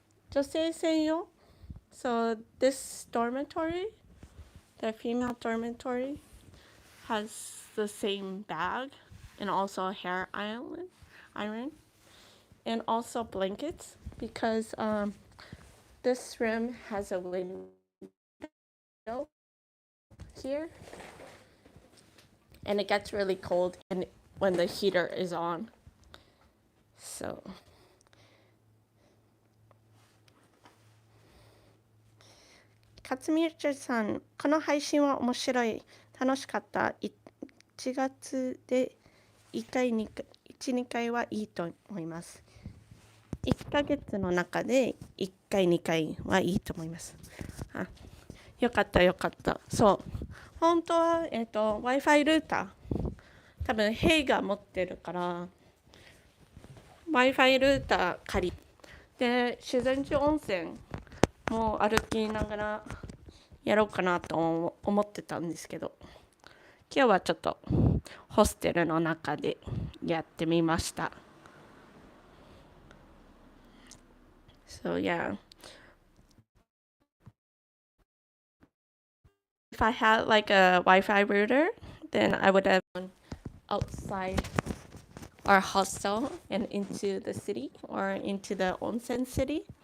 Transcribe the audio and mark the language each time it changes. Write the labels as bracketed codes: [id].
[ja] 女性専用 [en] So this dormitory, the female dormitory, has the same bag and also a hair iron and also blankets because this room has a window here and it gets really cold when the heater is on. [ja] So勝美ちさん、この配信は面白い、楽しかった。 1月で1回、2回はいいと思います。 1ヶ月の中で1回、2回はいいと思います。よかった。そう。本当は、Wi-Fi ルーター。多分、ヘイが持ってるから、Wi-Fi ルーター借りで、修善寺温泉もう歩きながらやろうかなと思ってたんですけど、今日はちょっとホステルの中でやってみました。 [en] So yeah, if I had like a Wi-Fi router, then I would have gone outside our hostel and into the city or into the onsen city.